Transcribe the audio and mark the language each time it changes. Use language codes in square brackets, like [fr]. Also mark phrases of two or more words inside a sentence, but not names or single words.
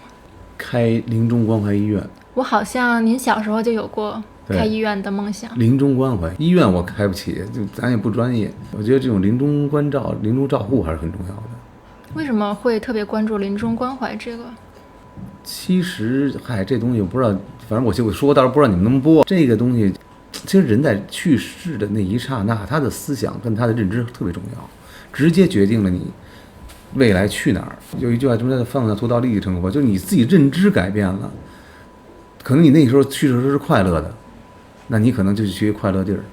[zh] 開臨終關懷醫院。我好像您小時候就有過開醫院的夢想。臨終關懷醫院我開不起，就咱也不專業。我覺得這種臨終關照、臨終照護還是很重要的。為什麼會特別關注臨終關懷這個？其實，這東西我不知道，反正我說，但是不知道你們能不能播。這個東西，其實人在去世的那一剎那，他的思想跟他的認知特別重要，直接決定了你未來去哪兒。有一句話，什麼叫放下屠刀立地成佛，就是你自己認知改變了，可能你那時候去世的時候是快樂的，那你可能就去快樂地兒。